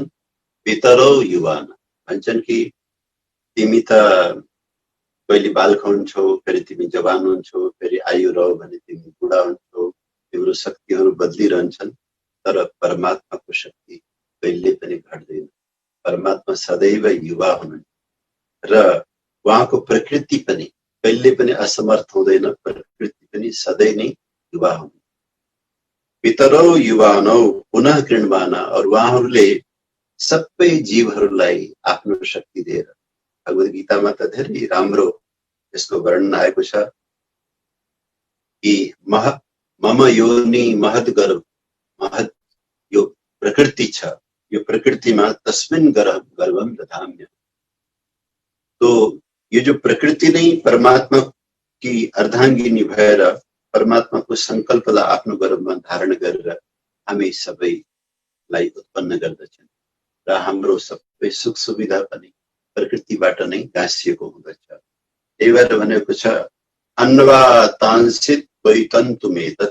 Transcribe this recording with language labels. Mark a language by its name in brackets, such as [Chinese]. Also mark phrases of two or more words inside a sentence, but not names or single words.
[Sanskrit] पितरौ युवान [Nepali] भन्छन् कि तिमी त कहिले बालक हुन्छौ, फेरि तिमी जवान हुन्छौ, फेरि आयु रह्यो भने तिमी बुढा हुन्छौ, तिम्रो शक्तिहरू बदलिरहन्छन्, तर परमात्माको शक्ति कहिले पनि घट्दैन। परमात्मा सदैव युवा हुनुहुन्छ र उहाँको प्रकृति पनि कहिले पनि असमर्थ हुँदैन, प्रकृति पनि सधैँ नै युवा हुनुहुन्छ। [Sanskrit] पितरौ युवानौ पुनः कृण्वाना, [Nepali] और उहाँहरूले सबै जीवहरूलाई आफ्नो शक्ति दिएर, भगवत गीतामा त धेरै राम्रो यसको वर्णन आएको छ कि [Sanskrit] मम योनि महद गर्भ, [Nepali] महद यो प्रकृति छ, यो प्रकृतिमा [Sanskrit] तस्मिन् गर्भम दधाम्य। [Hindi] तो ये जो [Nepali] प्रकृति नै परमात्मा की अर्धाङ्गिनी भएर परमात्माको संकल्पलाई आफ्नो गर्भमा धारण गरेर हामी सबैलाई उत्पन्न गर्दछन् र हाम्रो सबै सुख सुविधा पनि प्रकृतिबाट नै गाँसिएको हुँदछ। [Sanskrit] त्यही भएर भनेको छ अन्वा तांसित वैतन्तुमेतत्।